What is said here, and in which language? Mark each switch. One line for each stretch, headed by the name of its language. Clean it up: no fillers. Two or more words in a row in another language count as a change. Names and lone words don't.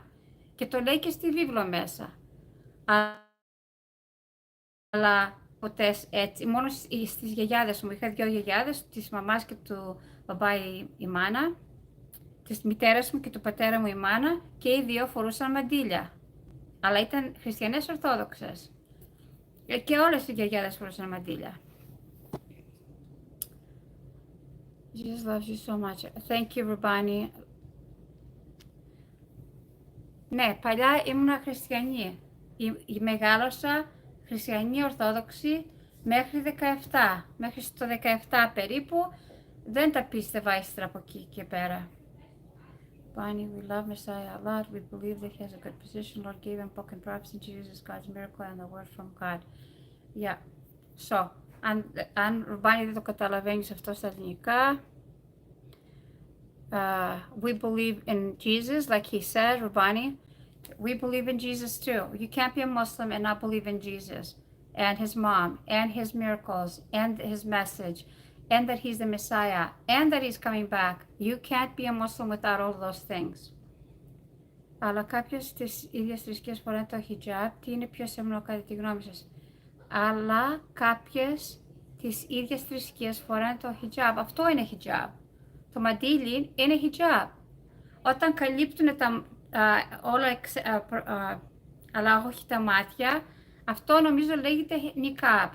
Greek: Και το λέει και στη βίβλο μέσα. Αλλά ποτέ έτσι, μόνο στις γιαγιάδες μου. Είχα 2 γιαγιάδες, της μαμάς και του μπαμπά η μάνα, της μητέρας μου και του πατέρα μου η μάνα, και οι 2 φορούσαν μαντίλια. Αλλά ήταν χριστιανές ορθόδοξες. Και όλες οι γιαγιάδες φορούσαν μαντίλια.
English: Jesus loves you so much. Thank you, Rubani.
Greek: Ναι, παλιά ήμουνα χριστιανή. Μεγάλωσα χριστιανή ορθόδοξη μέχρι 17. Μέχρι στο 17 περίπου δεν τα πίστευα ύστερα από εκεί και πέρα.
English: Rubani, we love Messiah a lot. We believe that he has a good position. Lord gave him book and prophecy. Jesus, God's miracle and the word from God. Yeah. So,
Greek: αν Rubani δεν το καταλαβαίνεις αυτό στα ελληνικά,
English: we believe in Jesus, like he said, Rubani. We believe in Jesus too. You can't be a Muslim and not believe in Jesus and his mom and his miracles and his message and that he's the Messiah and that he's coming back. You can't be a Muslim without all those things.
Greek: Αλλά κάποιες τις ίδιες θρησκείες φοράνε το hijab. Τι είναι πιο σεμνό κατά τη γνώμη σας? Αλλά κάποιες τις ίδιες θρησκείες φοράνε το hijab. Αυτό είναι hijab. Το μαντίλι είναι hijab. Όταν καλύπτουν όλα, αλλά όχι τα μάτια, αυτό νομίζω λέγεται niqab.